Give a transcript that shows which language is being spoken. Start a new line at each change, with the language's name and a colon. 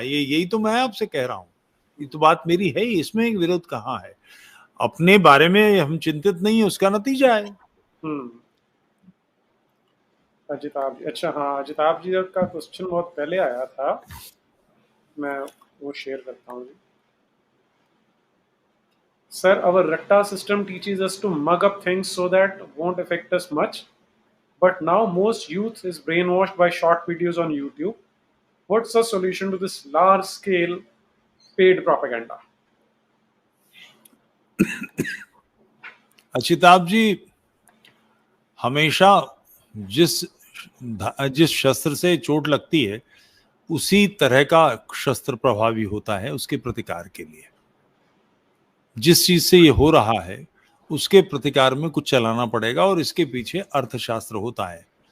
Hindi: यही तो मैं आपसे कह रहा हूं, ये तो बात मेरी है ही, इसमें एक विरोध कहाँ है? अपने बारे में हम चिंतित नहीं है, उसका नतीजा है। अजिताभ जी, अच्छा हाँ, अजिताभ जी का क्वेश्चन बहुत पहले आया था, मैं वो शेयर करता हूँ जी।
English: Sir, our Ratta system teaches us to mug up things so that won't affect us much. But now most youth is brainwashed by short videos on YouTube. What's the solution to this large scale paid propaganda?
Hindi: अचिताभ जी, हमेशा जिस जिस शस्त्र से चोट लगती है उसी तरह का शस्त्र प्रभावी होता है उसके प्रतिकार के लिए। जिस चीज से ये हो रहा है उसके प्रतिकार में कुछ चलाना पड़ेगा, और इसके पीछे अर्थशास्त्र होता है।